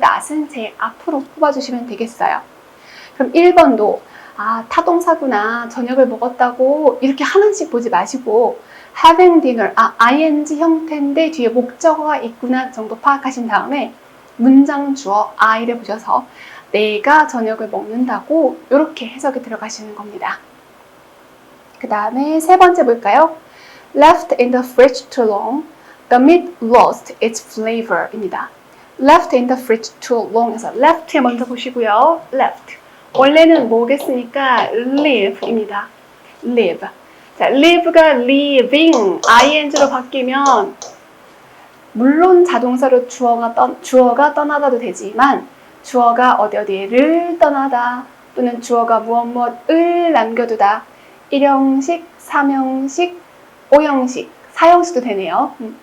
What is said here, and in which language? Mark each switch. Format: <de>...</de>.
<ko>not은 제일 앞으로 뽑아주시면 되겠어요. 그럼 1번도 타동사구나, 저녁을 먹었다고 이렇게 하나씩 보지 마시고 having dinner, ing 형태인데 뒤에 목적어가 있구나 정도 파악하신 다음에 문장 주어 I를 보셔서 내가 저녁을 먹는다고 이렇게 해석이 들어가시는 겁니다. 그 다음에 세 번째 볼까요?</ko> <en>Left in the fridge too long, the meat lost its flavor 입니다. Left in the fridge too long</en> <ko>에서 left에 먼저 보시고요. left. 원래는 뭐겠습니까? live입니다. live. 자, live가 living, ing로 바뀌면 물론 자동사로 주어가 떠나다도 되지만 주어가 어디를 떠나다 또는 주어가 무엇을 남겨두다 1형식, 3형식, 5형식, 4형식도 되네요.</ko>